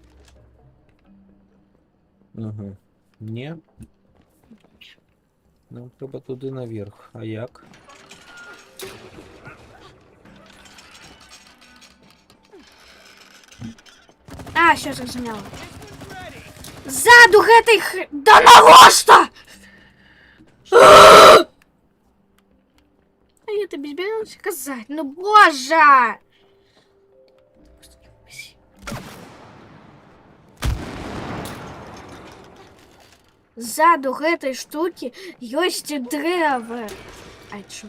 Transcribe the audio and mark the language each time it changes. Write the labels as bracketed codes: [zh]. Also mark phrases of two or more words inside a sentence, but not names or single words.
[uk] Угу. Ні. Нам треба туди наверх. А як? А, все зрозуміло. [be] Ззаду гэтай Да навошта? [uk] А я тобі збиралася казати. Ну боже! [be] Ззаду гэтай штуки ёсць дрэвы. [ru] А чё?